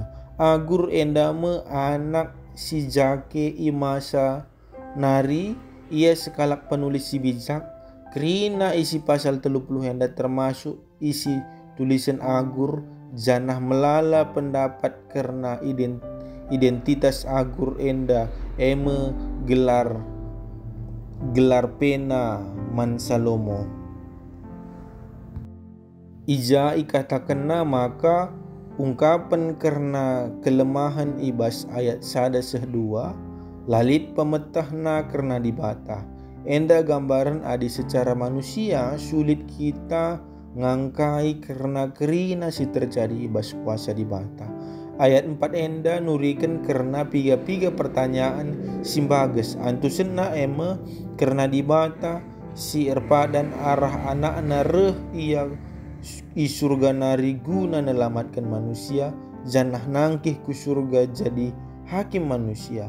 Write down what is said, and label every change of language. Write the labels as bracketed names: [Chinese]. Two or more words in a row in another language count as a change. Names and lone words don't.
[Batak Karo] Agur endame anak si jake imasa nari ia sekalak penulis si bijak kerina isi pasal 30 enda termasuk isi tulisan agur janah melala pendapat karena identitas agur enda gelar pena man Salomo. Ija ikatakan maka ungkapan karena kelemahan ibas ayat 1-2 lalit pemetahna karena dibata. Enda gambaran adi secara manusia sulit kita ngangkai karena kerina si terjadi ibas puasa dibata. Ayat 4 enda nurikan karena piga-piga pertanyaan simbages antusena karena dibata si erpadan arah anak nareh ia surga nari guna nelamatkan manusia janah nangkih ku surga jadi hakim manusia.